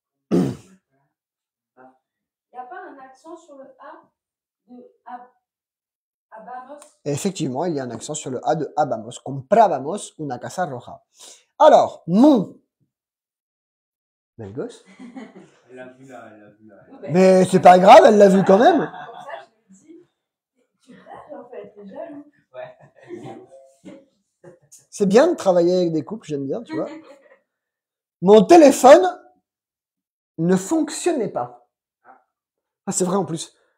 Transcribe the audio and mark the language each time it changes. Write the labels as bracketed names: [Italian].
[French] Il n'y a pas un accent sur le A de Abamos? Effectivement, il y a un accent sur le A de habamos. [Spanish] Comprábamos una casa roja. [French] Alors, mon. Belle gosse. Elle l'a vu là, elle l'a vu là. Mais c'est pas grave, elle l'a vu quand même. Comme ça, je me dis, tu rêves en fait, t'es jaloux. Ouais. C'est bien de travailler avec des couples, j'aime bien, tu vois. Mon téléphone ne fonctionnait pas. Ah, c'est vrai en plus.